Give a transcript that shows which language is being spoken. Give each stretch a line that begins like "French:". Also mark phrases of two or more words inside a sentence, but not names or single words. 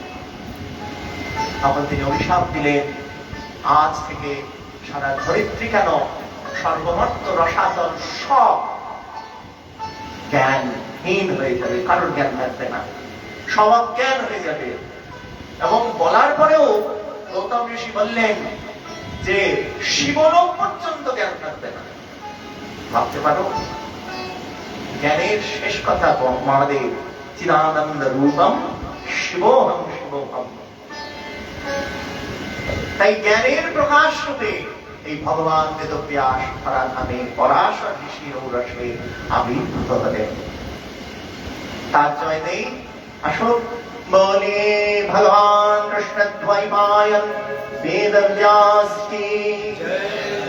Bangla: তখন তিনি অভিশাপ দিলেন, আজ থেকে সারা ধরিত্রী কেন, সর্বমত্ত রসাতল সব জ্ঞানহীন হয়ে যাবে, কারোর জ্ঞান থাকবে না, সব অজ্ঞান হয়ে যাবে। এবং বলার পরেও গৌতম ঋষি বললেন যে শিবলোক পর্যন্ত জ্ঞান থাকবে না। ভাবতে পারো, জ্ঞানের শেষ কথা মহাদেব
Sanskrit: চিদানন্দ রূপম শিবোহম শিবোহম।
Bangla: তাই জ্ঞানের প্রকাশ রূপে এই ভগবান বেদব্যাস ধরা নামে পরাশর ঋষির ঔরসে আবির্ভূত হলেন। তার জয় নেই। আসুন বলে ভগবান কৃষ্ণ দ্বৈপায়ন বেদব্যাস
Hindi: की जय।